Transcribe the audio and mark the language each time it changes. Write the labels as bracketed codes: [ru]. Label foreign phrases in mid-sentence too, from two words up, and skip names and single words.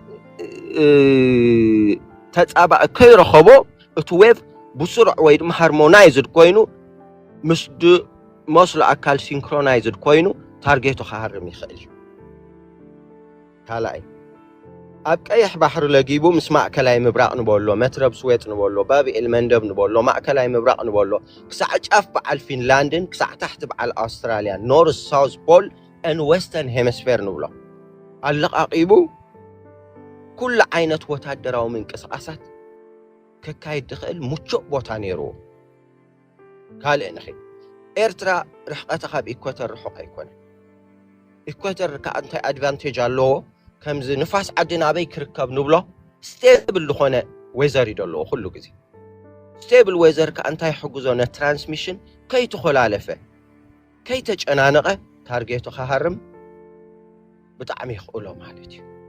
[ti] ተጻባእ ከይረኸቦ እቲ ዌብ ብስሩዕ ወይ ድማ ሃርሞናይዝድ ኮይኑ ምስ መስሎ ኣካል ሲንክሮናይዝድ ኮይኑ ታርጌቱ ክሃርም ይኽእል እዩ ካልኣይ ኣብ ቀይሕ ባሕሪ ለጊቡ ምስ ማእከላይ ምብራቕ ንበሎ መትረብ ስዌጥ ንበሎ ባቢኤል መንደብ ንበሎ ማእከላይ ምብራቕ ንበሎ ክሳዕ ጫፍ በዓል ፊንላንድን ክሳዕ ታሕቲ በዓል ኣውስትራልያ [en] North South Pole and western hemisphere [ti] ንብሎ ኣለቃቂቡ ኩሉ ዓይነት ወታደራዊ ምንቅስቃሳት ከካይድ ድኽእል ሙቹእ ቦታ ነይሩ ካልእ ንኺ ኤርትራ ርሕቐታ ካብ ኢኳተር ርሑቕ ኣይኮነን ኢኳተር ከዓ እንታይ ኣድቫንቴጅ ኣለዎ ከምዚ ንፋስ ዓድና ኣበይ ክርከብ ንብሎ ስቴብል ዝኾነ ዌዘር ይደለዎ ኩሉ ግዜ [en] stable weather [ti] ከዓ እንታይ ሕጉዞ ነትራንስሚሽን ከይተኸላለፈ ከይተጨናነቐ ታርጌቱ ክሃርም ብጣዕሚ ይኽእሎ ማለት እዩ